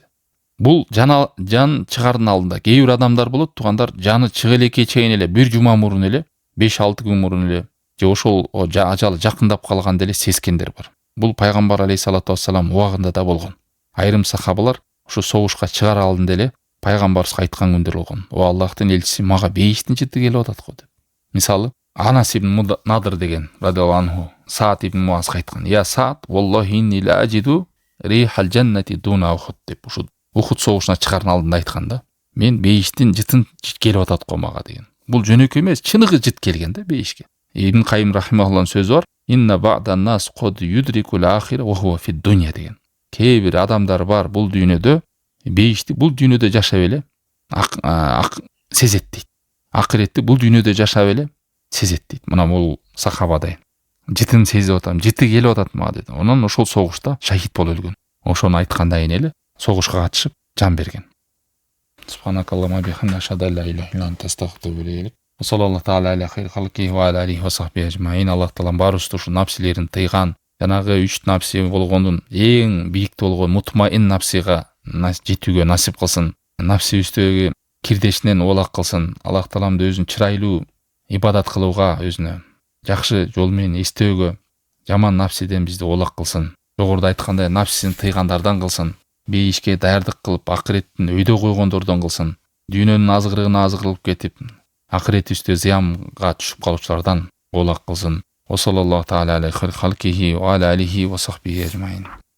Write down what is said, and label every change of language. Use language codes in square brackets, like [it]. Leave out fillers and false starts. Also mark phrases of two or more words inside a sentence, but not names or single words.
[ky] Бул жан чыгардын алдында кээ бир адамдар болот, тугандар, жаны чыга элекке чейин эле бир жума мурун эле, 5-6 күн мурун эле, же ошол ажалы жакындап калганда эле сескендер бар. Бул пайгамбар [ar] عليه الصلاة والسلام [ky] убагында да болгон. Айрым сахабалар ушу согушка чыгар алдында эле пайгамбарыбызга айткан күндөр болгон. О Аллахтын элчиси, мага бейиштин жыты келип атат го деп. Мисалы, [ar] Анас ибн Надр деген رضي الله عنه Саад ибн Муазга айткан: "يا سعد والله إني لأجد ريح الجنة دون أحد" деп. [ky] Ушу Ухуд согушуна чыгардын алдында айтканда, мен бейиштин жытын келип атат го мага деген. Бул жөнөкөй эмес, чыныгы жыт келген да бейишке. [ar] Ибн Кайым рахимахуллахнын сөзү бар: "إن بعض الناس قد يدرك الآخرة وهو في الدنيا" деген. [ky] Кээ бир адамдар бар бул дүйнөдө, бейишти бул дүйнөдө жашап эле сезет дейт. Акыретти бул дүйнөдө жашап эле сезет дейт. Мына бул сахабадай. Жытын сезип атам, жыты келип атат мага деди. Онан ошол согушта шахид болуп өлгөн. Ошону айткандан кийин эле согушка катышып жан берген. [ar] سبحانك اللهم وبحمدك أشهد أن لا إله إلا أنت أستغفرك وأتوب إليك. صلى الله تعالى على خير خلقه وعلى آله وصحبه أجمعين. [ky] Аллах таалам барыбызды ушу напсилерин тыйган, жанагы 3 напси болгондун эң бийик болгон мутмаин напсига жетүүгө насип кылсын. Напсибиздеги кирдешинен оолак кылсын. Аллах таалам өзүн чырайлуу ибадат кылууга, өзүнө жакшы жол менен эстөөгө, жаман напсиден бизди оолак кылсын. Жогоруда айткандай, напсисин тыйгандардан кылсын. Бейишке даярдык кылып, акыреттин өйдө койгондордон кылсын. Дүйнөнүн азгырыгына азгырылып кетип, акыретибизде зыянга түшүп калуучулардан оолак кылсын. [ar] صلى الله تعالى عليه خلقه وعلى آله وصحبه أجمعين.